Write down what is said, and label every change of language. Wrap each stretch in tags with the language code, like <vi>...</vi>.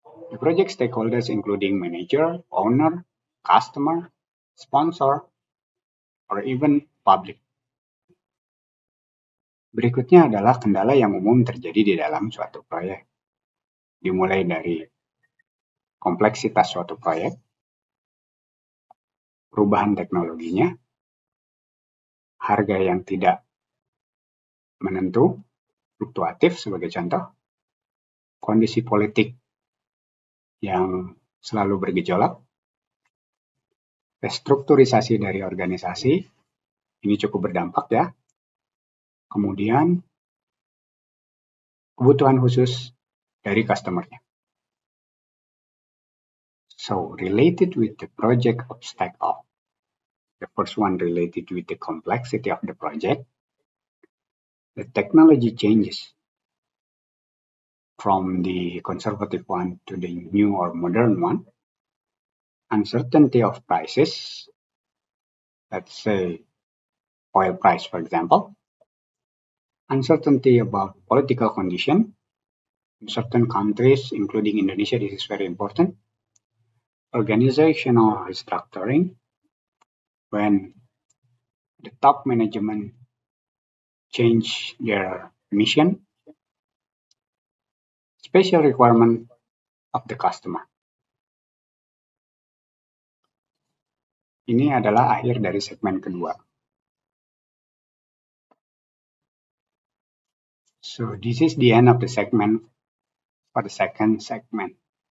<en>The project stakeholders including manager, owner, customer, sponsor, or even public.</en> <id>Berikutnya adalah kendala yang umum terjadi di dalam suatu proyek. Dimulai dari kompleksitas suatu proyek, perubahan teknologinya, harga yang tidak menentu, fluktuatif sebagai contoh, kondisi politik yang selalu bergejolak, restrukturisasi dari organisasi, ini cukup berdampak ya. Kemudian, kebutuhan khusus dari customer-nya.</id> <en>So, related with the project obstacle, the first one related with the complexity of the project, the technology changes from the conservative one to the new or modern one, uncertainty of prices, let's say oil price for example, uncertainty about political condition in certain countries, including Indonesia, this is very important, organizational restructuring, when the top management change their mission, special requirement of the customer.</en> <id>Ini adalah akhir dari segmen kedua.</id> <en>So this is the end of the segment for the second segment.</en>